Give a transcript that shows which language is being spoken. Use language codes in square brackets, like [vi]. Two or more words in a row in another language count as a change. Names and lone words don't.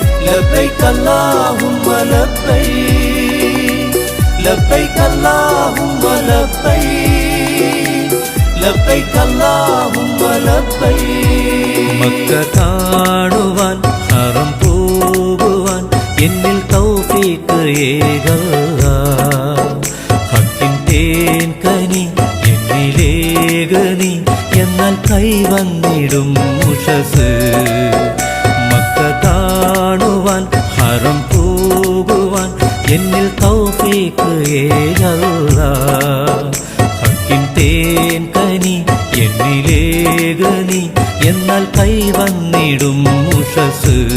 [ar] لبيك اللهم لبيك لبيك اللهم لبيك لبيك اللهم لبيك [ml] മക്ക കാണുവാൻ ഹറം പോകുവാൻ എന്നിൽ തൗഫീഖ് ഏകല്ലാ ഹക്കിൻ തേൻ കനി എന്നിലേകനി എന്നാൽ കൈവന്നിടും ഉഷസ് മക്ക കാണുവാൻ ഹറം പോകുവാൻ എന്നിൽ തൗഫീഖ് ഏകല്ലാ ഹക്കിൻ തേൻ കനി എന്നിലേകനി എന്നാൽ കൈവന്നിടും ഉഷസ്